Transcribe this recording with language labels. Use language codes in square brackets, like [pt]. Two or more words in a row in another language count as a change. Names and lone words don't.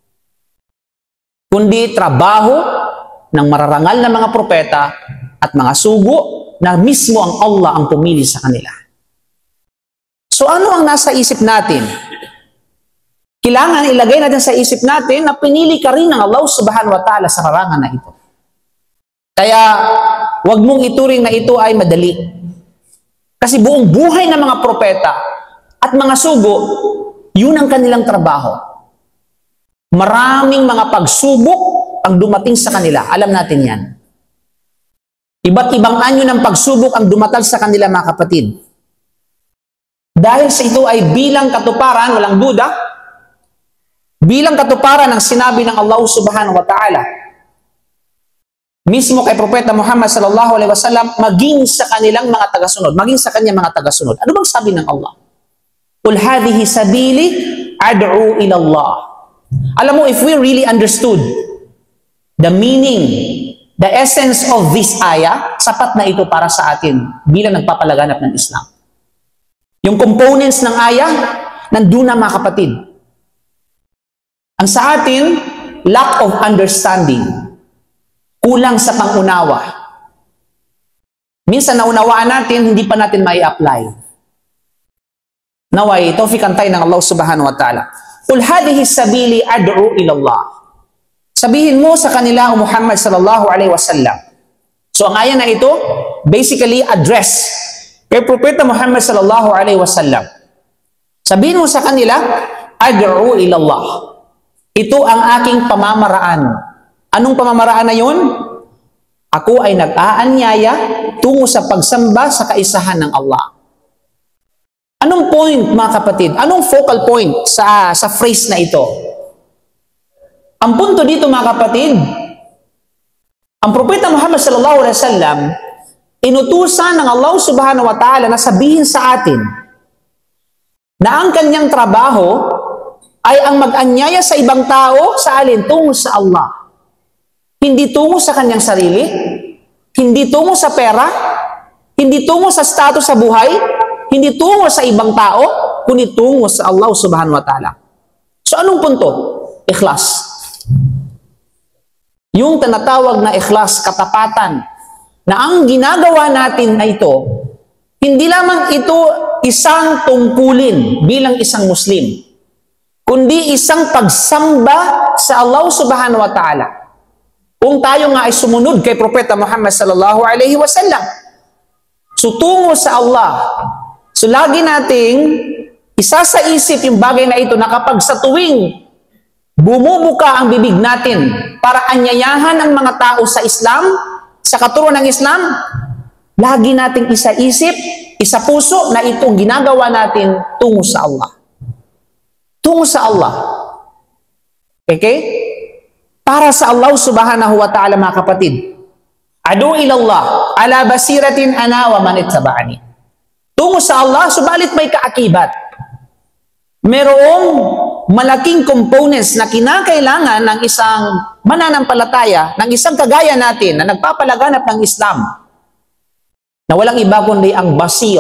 [tl] Kundi trabaho ng mararangal na mga propeta at mga sugo na mismo ang Allah ang pumili sa kanila. So ano ang nasa isip natin? Kailangan ilagay natin sa isip natin na pinili ka rin ng Allah [ar] سبحانه وتعالى [tl] sa larangan na ito. Kaya wag mong ituring na ito ay madali. Kasi buong buhay ng mga propeta at mga sugo, yun ang kanilang trabaho. Maraming mga pagsubok ang dumating sa kanila. Alam natin yan. Iba't ibang anyo ng pagsubok ang dumatal sa kanila, mga kapatid. Dahil sa ito ay bilang katuparan, walang duda, bilang katuparan ng sinabi ng Allah [ar] سبحانه وتعالى. [tl] Mismo kay Propeta Muhammad [ar] صلى الله عليه وسلم, [tl] maging sa kanilang mga tagasunod, maging sa kanyang mga tagasunod. Ano bang sabi ng Allah? [ar] قل هذه سبيلي أدعو إلى الله. [tl] Alam mo, [en] if we really understood the meaning, the essence of this ayah, [tl] sapat na ito para sa atin bilang nagpapalaganap ng Islam. Yung components ng ayah, nandun na, mga kapatid. Ang sa atin, [en] lack of understanding. [tl] Kulang sa pangunawa. Minsan naunawaan natin, hindi pa natin mai-apply. Naway, tawfiq antay ng Allah [ar] سبحانه وتعالى. قل هذه سبيلي أدعو إلى الله. [tl] Sabihin mo sa kanila, o Muhammad [ar] صلى الله عليه وسلم. [tl] So ang aya na ito, [en] basically address [tl] kay Propeta Muhammad [ar] صلى الله عليه وسلم. [tl] Sabihin mo sa kanila, [ar] أدعو إلى الله. [tl] Ito ang aking pamamaraan. Anong pamamaraan na yun? Ako ay nag-aanyaya tungo sa pagsamba sa kaisahan ng Allah. Anong point, mga kapatid? Anong [en] focal point [tl] sa phrase na ito? Ang punto dito, mga kapatid, ang Propeta Muhammad [ar] صلى الله عليه وسلم, [tl] inutusan ng Allah [ar] سبحانه وتعالى [tl] na sabihin sa atin na ang kanyang trabaho ay ang mag-anyaya sa ibang tao sa alin? Tungo sa Allah. Hindi tungo sa kanyang sarili, hindi tungo sa pera, hindi tungo sa status sa buhay, hindi tungo sa ibang tao, kundi tungo sa Allah [ar] سبحانه وتعالى. [tl] So anong punto? Ikhlas. Yung tinatawag na ikhlas, katapatan, na ang ginagawa natin na ito, hindi lamang ito isang tungkulin bilang isang Muslim, kundi isang pagsamba sa Allah [ar] سبحانه وتعالى. [tl] Kung tayo nga ay sumunod kay Propeta Muhammad [ar] صلى الله عليه وسلم, [tl] so tungo sa Allah. So lagi nating isa sa isip yung bagay na ito na kapag sa tuwing bumubuka ang bibig natin para anyayahan ang mga tao sa Islam, sa katuruan ng Islam, lagi nating isa isip, isa puso na itong ginagawa natin tungo sa Allah. Tungo sa Allah. Okay? Para sa Allah [ar] سبحانه وتعالى, [tl] mga kapatid. [ar] أدعو إلى الله على بصيرة أنا ومن اتبعني. [tl] Tungo sa Allah, subalit may kaakibat. Merong malaking components na kinakailangan ng isang mananampalataya, ng isang kagaya natin na nagpapalaganap ng Islam, na walang iba kundi ang basira.